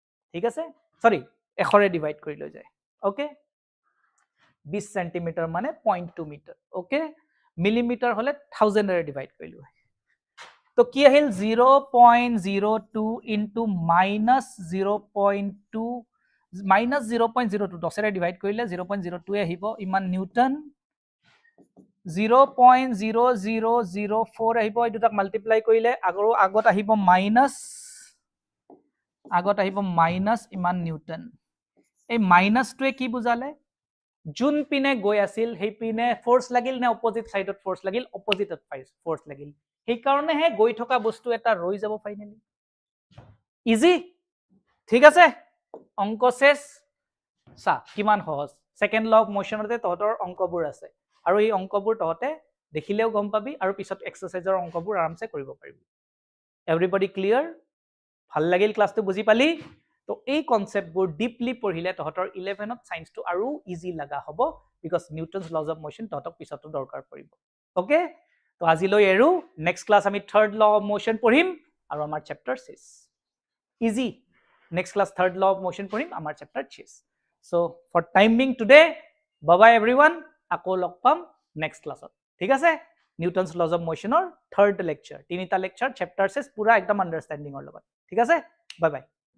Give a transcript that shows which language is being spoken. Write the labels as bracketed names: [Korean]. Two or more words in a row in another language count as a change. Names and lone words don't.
[Assamese] ঠিক আছে সৰি 100 ৰে ডিভাইড কৰি লৈ যায় ওকে 20 সেন্টিমিটাৰ মানে 0.2 মিটাৰ ওকে মিলিমিটাৰ হলে 1000 ৰে ডিভাইড কৰিলো তো কি আহিল 0.02 [English] into minus [Assamese] 0.2 মাইনাস 0.02 10 ৰে ডিভাইড কৰিলে 0.02 এ আহিব ইমান নিউটন 0.0004 আহিব এই দুটাক মাল্টিপ্লাই কৰিলে আগত আহিব মাইনাস ইমান নিউটন এই মাইনাসটোৱে কি বুজালে জুন পিনে গৈ আছিল সেই পিনে ফোর্স লাগিল না [English] opposite side [Assamese] ফোর্স লাগিল অপোজিটত ফোর্স লাগিল সেই কাৰণে হে গৈ থকা বস্তু এটা ৰৈ যাব [English] finally easy [Assamese] ঠিক আছে অঙ্ক শেষ সা কিমান সহজ [English] second law of motion [Assamese] তহতৰ অঙ্কবোৰ আছে আৰু এই অঙ্কবোৰ তহতে দেখিলেও গম পাবি আৰু পিছত এক্সাৰসাইজৰ অঙ্কবোৰ আৰামসে কৰিব পাৰিবি [English] everybody clear [Assamese] ভাল লাগিল ক্লাসটো বুজি পালি তো এই কনসেপ্টবোৰ ডিপলি পঢ়িলে তহতৰ 11ত সায়েন্সটো আৰু ইজি লাগা হ'ব [English] because Newton's laws of motion [Assamese] তহতক পিছতো দৰকাৰ পৰিব ওকে তো আজিলৈ এৰু নেক্সট ক্লাস আমি [English] third law of motion [Assamese] পঢ়িম আৰু আমাৰ চেপ্টাৰ 6 ইজি [English] next class third law of motion [Assamese] পঢ়িম আমাৰ চেপ্টাৰ 6 [English] so for time being today bye bye everyone [Assamese] আকৌ লগ পাম next classত ঠিক আছে নিউটনস [English] laws of motion or third lecture [Assamese] তিনিটা [English] lecture chapter [Assamese] 6 পুৰা একদম understanding ৰ লগত ঠিক আছে [English] bye bye